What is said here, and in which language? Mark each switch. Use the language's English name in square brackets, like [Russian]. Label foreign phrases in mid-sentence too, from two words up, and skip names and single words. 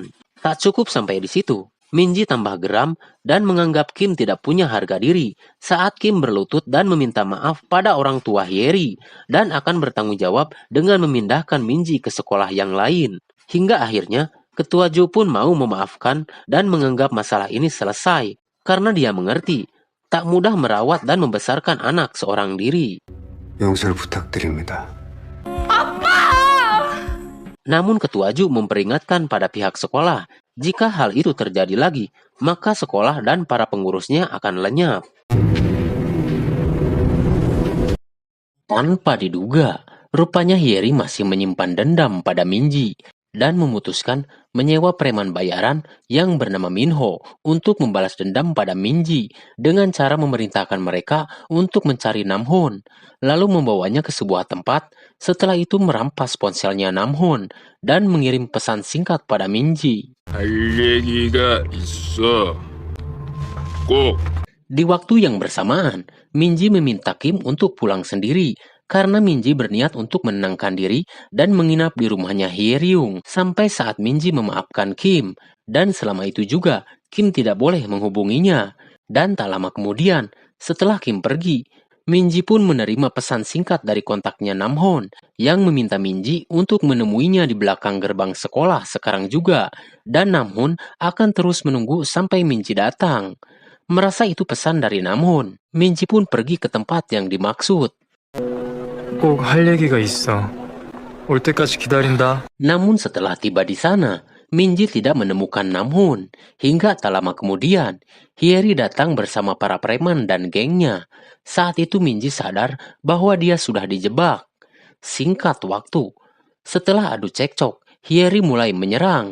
[Indonesian] Tak cukup sampai di situ, Minji tambah geram dan menganggap Kim tidak punya harga diri saat Kim berlutut dan meminta maaf pada orang tua Hyeri dan akan bertanggung jawab dengan memindahkan Minji ke sekolah yang lain. Hingga akhirnya Ketua Ju pun mau memaafkan dan menganggap masalah ini selesai karena dia mengerti tak mudah merawat dan membesarkan anak seorang diri. [Korean] 용서를 부탁드립니다. [Indonesian] Namun Ketua Ju memperingatkan pada pihak sekolah, jika hal itu terjadi lagi, maka sekolah dan para pengurusnya akan lenyap. Tanpa diduga, rupanya Hyeri masih menyimpan dendam pada Minji dan memutuskan menyewa preman bayaran yang bernama Minho untuk membalas dendam pada Minji dengan cara memerintahkan mereka untuk mencari Namhoon, lalu membawanya ke sebuah tempat. Setelah itu merampas ponselnya Namhoon dan mengirim pesan singkat pada Minji. [Korean] 할 얘기가 있어. 꼭. [Indonesian] Di waktu yang bersamaan, Minji meminta Kim untuk pulang sendiri karena Minji berniat untuk menenangkan diri dan menginap di rumahnya Hyeryung sampai saat Minji memaafkan Kim. Dan selama itu juga, Kim tidak boleh menghubunginya. Dan tak lama kemudian, setelah Kim pergi, Minji pun menerima pesan singkat dari kontaknya Namhoon yang meminta Minji untuk menemuinya di belakang gerbang sekolah sekarang juga. Dan Namhoon akan terus menunggu sampai Minji datang. Merasa itu pesan dari Namhoon, Minji pun pergi ke tempat yang dimaksud. [Korean] 꼭 할 얘기가 있어. 올 때까지 기다린다. [Indonesian] Namun setelah tiba di sana, Minji tidak menemukan Namhoon. Hingga tak lama kemudian, Hyeri datang bersama para preman dan gengnya. Saat itu Minji sadar bahwa dia sudah dijebak. Singkat waktu, setelah adu cekcok, Hyeri mulai menyerang.